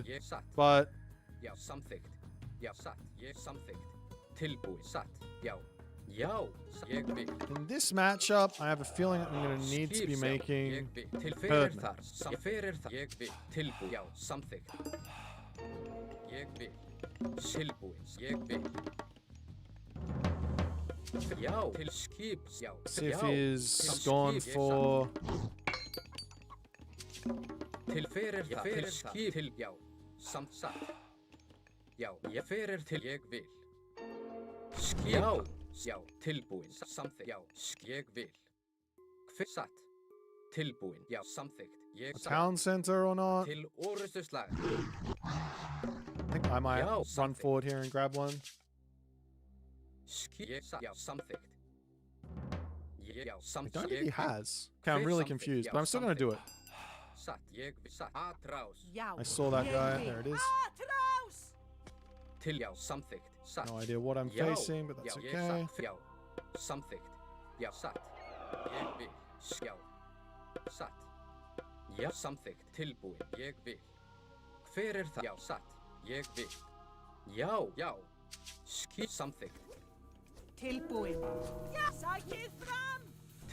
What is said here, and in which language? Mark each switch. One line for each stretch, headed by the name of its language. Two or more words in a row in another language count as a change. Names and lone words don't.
English: But in this matchup, I have a feeling I'm going to need to be making Herdman. Sif is gone for...
Icelandic: Já, tilbúin, samþykkt. Já, ég vil. Hver satt? Tilbúin. Já, samþykkt. Ég
English: A town center or not?
Icelandic: Til orustuslag.
English: I think I might run forward here and grab one.
Icelandic: Já, samþykkt. Já,
English: I
Icelandic: samþykkt.
English: don't think he has. Okay, I'm really confused, but I'm still going to do it.
Icelandic: Satt, ég vil. Satt.
Spanish: Atrás.
English: I saw that guy. There it is.
Icelandic: Til já, samþykkt. Satt.
English: No idea what I'm facing, but that's okay.
Icelandic: Já, samþykkt. Já, satt. Ég vil. Já, satt. Já, samþykkt. Tilbúin. Ég vil. Hver það? Já, satt. Ég vil. Já. Samþykkt. Tilbúin. Já, sækið fram.